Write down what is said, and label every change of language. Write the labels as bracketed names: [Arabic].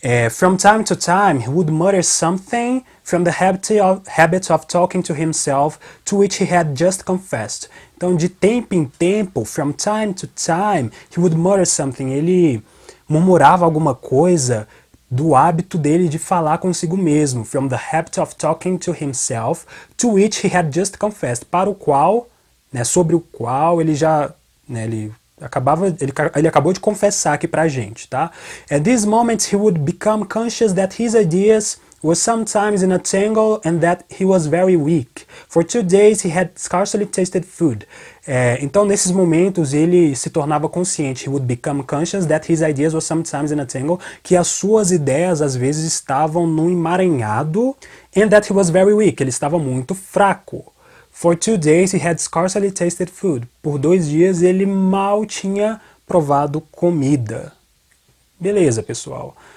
[English] From time to time, he would mutter something from the habit of talking to himself, to which he had just confessed. Então, de tempo em tempo, from time to time, he would mutter something. [Portuguese] Ele murmurava alguma coisa do hábito dele de falar consigo mesmo. [English] From the habit of talking to himself, to which he had just confessed. [Portuguese] Para o qual, né, sobre o qual ele já, né, ele acabou de confessar aqui pra gente, tá? [English] At this moment he would become conscious that his ideas were sometimes in a tangle and that he was very weak. For 2 days he had scarcely tasted food. [Portuguese] Então nesses momentos ele se tornava consciente. He would become conscious that his ideas were sometimes in a tangle, que as suas ideias às vezes estavam num emaranhado, and that he was very weak, ele estava muito fraco. [English] For 2 days he had scarcely tasted food. [Portuguese] Por 2 dias ele mal tinha provado comida. Beleza, pessoal.